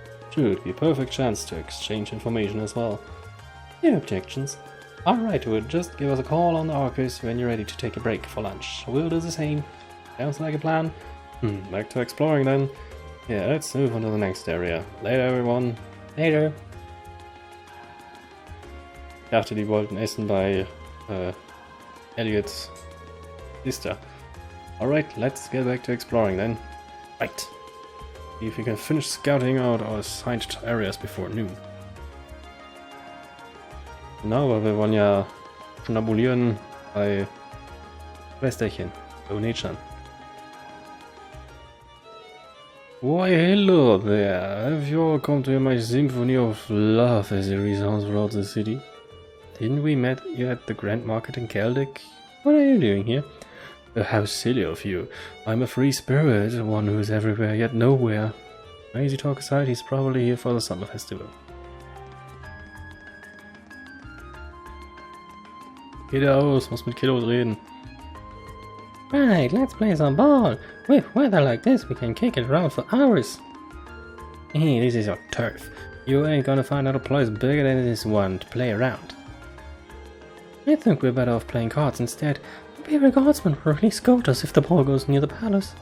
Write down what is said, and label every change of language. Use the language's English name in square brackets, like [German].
[English] True, it'd be a perfect chance to exchange information as well. No objections. Alright, just give us a call on the Arcus when you're ready to take a break for lunch. We'll do the same. Sounds like a plan. Back to exploring then. Yeah, let's move on to the next area. Later everyone. Later. [German] Ich dachte, die wollten essen bei Elliots [English] sister. Alright, let's get back to exploring then. Right. See if we can finish scouting out our assigned areas before noon. [German] Genau, weil wir wollen ja schnabulieren bei Schwesterchen, bei Onechan. [English] Why, hello there. Have you all come to hear my symphony of love as it resounds throughout the city? Didn't we met you at the Grand Market in Celtic? What are you doing here? How silly of you. I'm a free spirit, one who's everywhere yet nowhere. Crazy talk aside, he's probably here for the summer festival. [German] Geh da aus, muss mit Kiddos reden. [English] Right, let's play some ball. With weather like this, we can kick it around for hours. Hey, this is your turf. You ain't gonna find out a place bigger than this one to play around. I think we're better off playing cards instead. The Imperial Guardsmen will really scold us if the ball goes near the palace.